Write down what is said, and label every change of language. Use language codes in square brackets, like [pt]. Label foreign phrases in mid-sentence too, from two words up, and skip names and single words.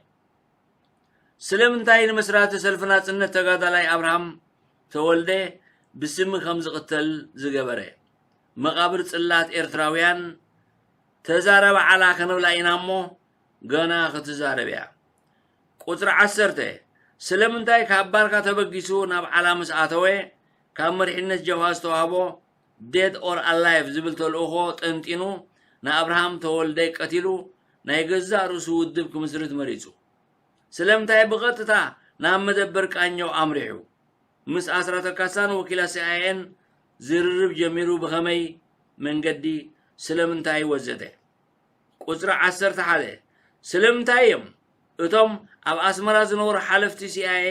[ti] ስለምንታይ ንመስራተ ሰልፊ ናጽነት ተጋዳላይ አብርሃም ተወልደ ብስሚ ከም ዝቅተል ዝገበረ መቃብር ጽላት ኤርትራውያን ተዛረበ ዓላ ከነብላ ኢናሞ ገና ክትዛረብያ ቁጥር 10 ስለምንታይ ካብ ባርካ ተበጊሱ ናብ ዓላ መስኣተወ ካብ መሪሕነት ጀብሃ ዝተዋህቦ [en] dead or alive [ti] ዝብል ተልእኾ ጠንጢኑ ንአብርሃም ተወልደ ቀቲሉ ናይ ገዛ ርእሱ ውድብ ክምስርት መሪጹ ስለምንታይ ብቐጥታ ናብ መደበር ቃኘው ኣምሪሑ ምስ ኣስራተ ካሳን ወኪላ ሲአይኤን ዝርርብ ጀሚሩ ብኸመይ መንገዲ ስለምንታይ ወዘተ ቁጥር 11 ስለምንታይም እቶም ኣብ ኣስመራ ዝነበሩ ሓለፍቲ ሲአይኤ